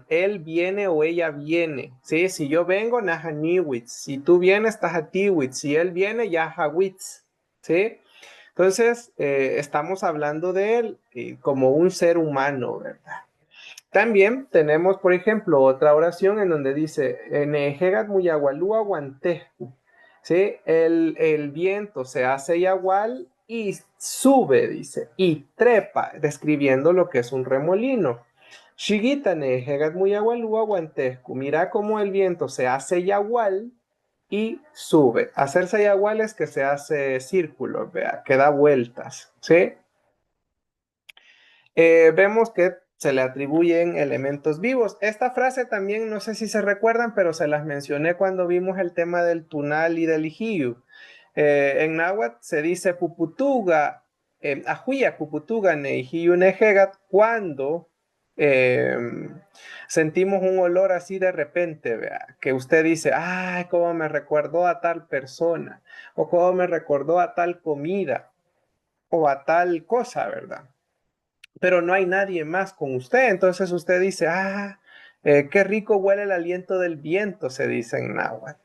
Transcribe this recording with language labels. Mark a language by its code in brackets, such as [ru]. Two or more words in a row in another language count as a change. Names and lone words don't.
[es] Él viene o ella viene. ¿Sí? Si yo vengo, Nahaniwitz. Si tú vienes, Tahatiwitz. Si él viene, Yahawitz. ¿Sí? Entonces, estamos hablando de él como un ser humano, ¿verdad? También tenemos, por ejemplo, otra oración en donde dice, [ppl] Nejegat muyagualúa guantescu. [es] ¿Sí? El viento se hace yagual y sube, dice, y trepa, describiendo lo que es un remolino. [ppl] Shigita nejegat muyagualúa guantescu. [es] Mira cómo el viento se hace yagual y sube. Hacerse yagual es que se hace círculo, vea, que da vueltas, ¿sí? Vemos que se le atribuyen elementos vivos. Esta frase también, no sé si se recuerdan, pero se las mencioné cuando vimos el tema del tunal y del ijiu. En náhuatl se dice [ppl] puputuga, ajuya puputuga ne ijiu nejegat, [es] cuando eh, sentimos un olor así de repente, vea, que usted dice, ay, cómo me recordó a tal persona, o cómo me recordó a tal comida, o a tal cosa, ¿verdad? Pero no hay nadie más con usted. Entonces usted dice, qué rico huele el aliento del viento, se dice en náhuatl.